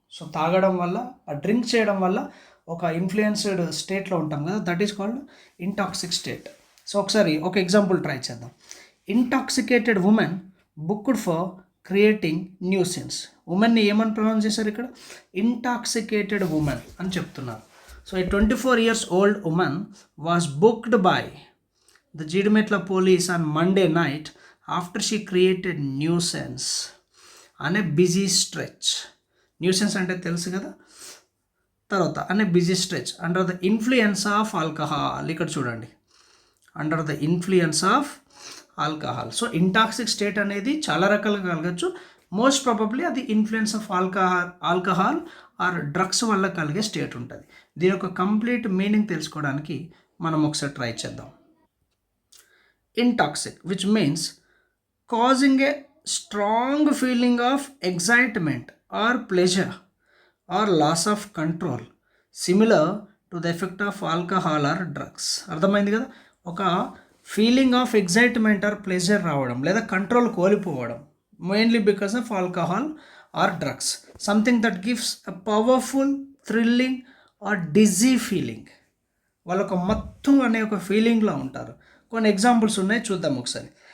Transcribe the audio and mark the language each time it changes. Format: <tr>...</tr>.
<te>So తాగడం వల్ల drink చేయడం వల్ల ఒక ఇన్ఫ్లుయెన్స్డ్ స్టేట్లో ఉంటాం కదా,</te> <en>That is called intoxic state.</en> <te>So ఒకసారి ఒక ఎగ్జాంపుల్ ట్రై చేద్దాం.</te> <en>Intoxicated women booked for creating nuisance.</en> <te>ఉమెన్ని ఏమని ప్రొనౌన్స్ చేశారు ఇక్కడ? ఇంటాక్సికేటెడ్ ఉమెన్ అని చెప్తున్నారు.</te> <en>So a 24 years old woman was booked by the Jidimetla police on Monday night after she created nuisance on a busy stretch. Nuisance</en> <te>అంటే తెలుసు కదా. తర్వాత అనే</te> <en>Busy stretch under the influence of alcohol.</en> <te>ఇక్కడ చూడండి,</te> <en>Under the influence of alcohol.</en> <te>So ఇంటాక్సిక్ state అనేది చాలా రకాలుగా కలగచ్చు. మోస్ట్ ప్రాబబ్లీ అది influence of alcohol are drugs వల్ల కలిగే స్టేట్ ఉంటుంది. దీని యొక్క కంప్లీట్ మీనింగ్ తెలుసుకోవడానికి మనం ఒకసారి ట్రై చేద్దాం.</te> <en>Intoxic, which means causing a strong feeling of excitement or pleasure or loss of control similar to the effect of alcohol or drugs.</en> <te>అర్థమైంది కదా?</te> <en>ఒక feeling of excitement or pleasure</en> <te>రావడం లేదా</te> <en>control</en> <te>కోల్పోవడం,</te> <en>Mainly because of alcohol or drugs. Something that gives a powerful thrilling or dizzy feeling.</en> <te>వాళ్ళు ఒక మత్తు అనే ఒక ఫీలింగ్లో ఉంటారు. కొన్ని ఎగ్జాంపుల్స్ ఉన్నాయి, చూద్దాం ఒకసారి.</te>